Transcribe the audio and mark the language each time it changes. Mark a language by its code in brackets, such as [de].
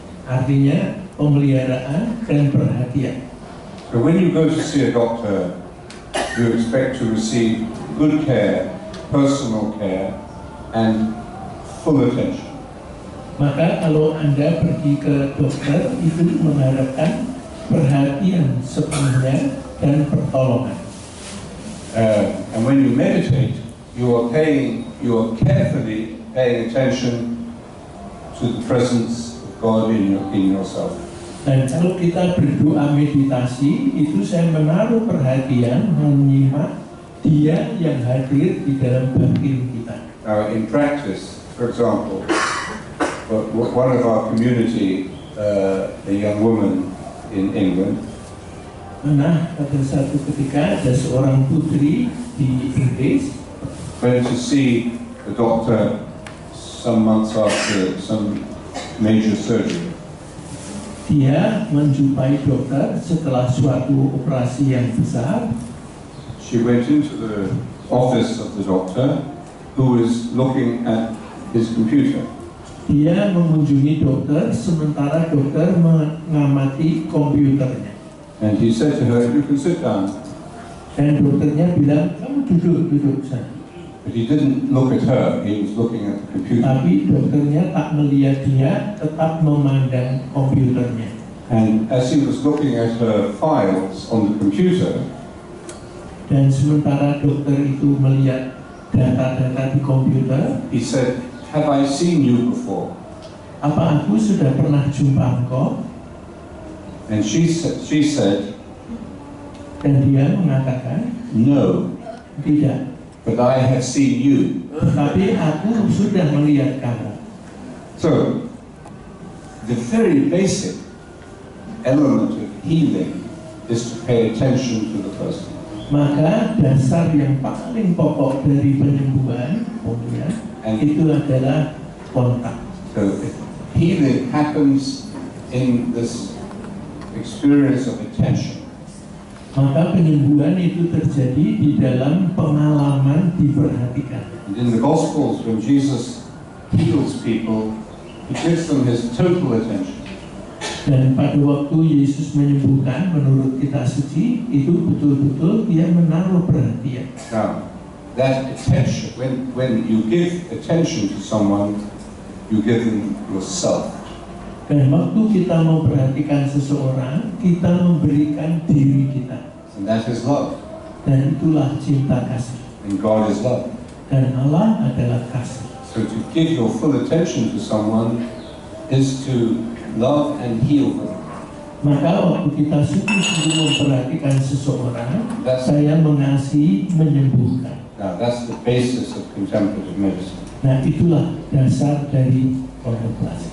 [id] Artinya pemeliharaan dan perhatian. [en] So when you go to see a doctor, you expect to receive good care, personal care, and full attention. [id] Maka kalau Anda pergi ke dokter, itu mengharapkan perhatian sepenuhnya dan pertolongan. [en] And when you meditate, you are carefully paying attention to the presence of God in yourself. [id] Dan kalau kita berdoa meditasi, itu saya menaruh perhatian menyimak Dia yang hadir di dalam batin kita. [en] Now, in practice, for example, one of our community, a young woman in England, [id] Nah, pada satu ketika ada seorang putri di Inggris [en] went to see the doctor some months after some major surgery. [id] Dia menjumpai dokter setelah suatu operasi yang besar. [en] She went into the office of the doctor, who was looking at his computer. [id] Dia mengunjungi dokter sementara dokter mengamati komputernya. [en] And he said to her, "You can sit down." [id] Dan dokternya bilang, kamu duduk sana. [en] But he didn't look at her, he was looking at the computer. [id] Tapi dokternya tak melihat dia, tetap memandang komputernya. [en] And as he was looking at her files on the computer, [id] dan sementara dokter itu melihat data-data di komputer, [en] he said, "Have I seen you before?" [id] Apa aku sudah pernah jumpa engkau? [en] And she said, [id] dan dia mengatakan, [en] "No, [id] tidak. [en] but I have seen you." [id] Tapi aku sudah melihat kamu. [en] So, the very basic element of healing is to pay attention to the person. [id] Maka dasar yang paling pokok dari penyembuhan, itu adalah kontak. [en] So, healing happens in this experience of attention. [id] Maka penyembuhan itu terjadi di dalam pengalaman diperhatikan. [en] And in the Gospels, when Jesus heals people, he gives them his total attention. [id] Dan pada waktu Yesus menyembuhkan, menurut kitab suci, itu betul-betul dia menaruh perhatian. [en] Now, that attention, when you give attention to someone, you give them yourself. [id] Dan waktu kita memperhatikan seseorang, kita memberikan diri kita. [en] And that is love. [id] Dan itulah cinta kasih. [en] And God is love. [id] Dan Allah adalah kasih. [en] So to give your full attention to someone is to love and heal them. [id] Maka waktu kita sungguh-sungguh memperhatikan seseorang, saya mengasihi, menyembuhkan. [en] Now that's the basis of contemplative medicine. [id] Nah, itulah dasar dari kontemplasi.